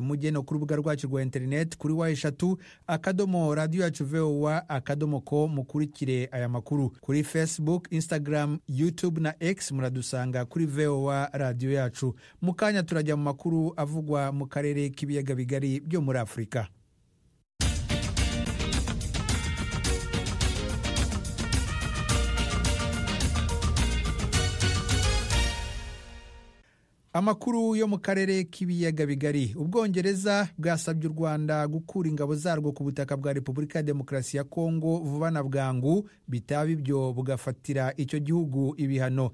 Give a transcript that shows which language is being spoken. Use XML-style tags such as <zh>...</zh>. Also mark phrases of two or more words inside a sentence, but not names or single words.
<rw>Mugeno ku rubuga rwacu rwa internet kuri wa3.radio.voa.com mukurikire aya makuru. Kuri Facebook, Instagram, YouTube na X muradusanga kuri VOA radio yacu. Mukanya turajya mu makuru avugwa mu karere k'ibiyaga bigari byo muri Afrika. Amakuru yo mu karere k'ibiyaga bigari. Ubwongereza bwasabye u Rwanda gukura ingabo zarwo ku butaka bwa Repubulika ya Demokarasi ya Kongo vuba na bwangu, bitaba ibyo bugafatira icyo gihugu ibihano.</rw>